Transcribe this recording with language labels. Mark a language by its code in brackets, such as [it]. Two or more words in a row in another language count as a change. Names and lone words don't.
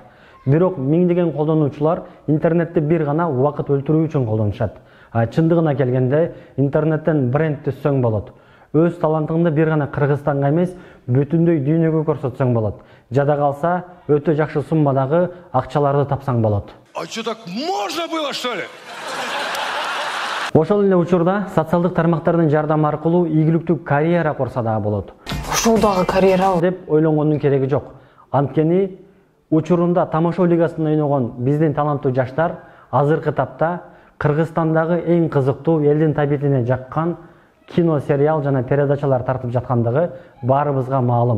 [ky] Бирок миңдеген колдонуучулар интернетти бир гана убакыт өлтүрүү үчүн колдонушат. Чындыгына келгенде интернеттен бренд түзсөң болот. Өз талантыңды бир гана Кыргызстанга эмес, бүтүндөй дүйнөгө көрсөтсөң болот. Жада калса, өтө жакшы суммадагы акчаларды тапсаң болот. [ru] А что, так можно было, что ли? [ky] Ошол эле учурда социалдык тармактардын жардамы аркылуу ийгиликтүү карьера курса дагы болот. Ушул дагы карьера деп ойлонгондун кереги жок. Анткени учурунда тамошо лигасында ойногон биздин таланттуу жаштар азыркы тапта Кыргызстандагы эң кызыктуу элдин табитине жаккан кино, сериал жана передачалар тартып жаткандыгы баарыбызга маалым.